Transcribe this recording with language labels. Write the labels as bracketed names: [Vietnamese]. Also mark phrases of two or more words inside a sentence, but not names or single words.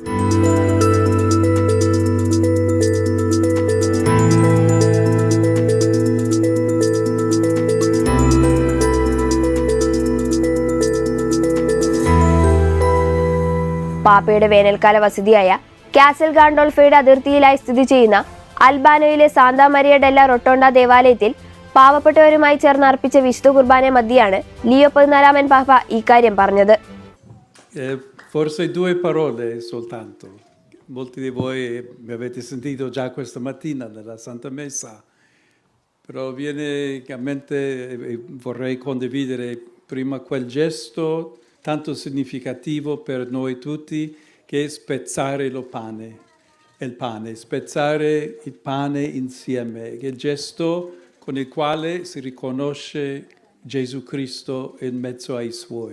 [Malayalam] പാപ്പയുടെ വേനൽക്കാല വസതിയായ കാസൽ ഗാൻഡോൾഫയുടെ അതിർത്തിയിലായി സ്ഥിതി ചെയ്യുന്ന അൽബാനോയിലെ സാന്താ മരിയ ഡെല്ല റൊട്ടോണ്ട ദേവാലയത്തിൽ പാവപ്പെട്ടവരുമായി ചേർന്ന് അർപ്പിച്ച വിശുദ്ധ കുർബാന മധ്യയാണ് ലിയോ 14 പാപ്പ ഇക്കാര്യം പറഞ്ഞത്. [Italian] Forse 2 parole soltanto. Molti di voi mi avete sentito già questa mattina nella Santa Messa, però viene a mente e vorrei condividere prima quel gesto tanto significativo per noi tutti che è spezzare il pane, spezzare il pane insieme, che è il gesto con il quale si riconosce Gesù Cristo in mezzo ai suoi.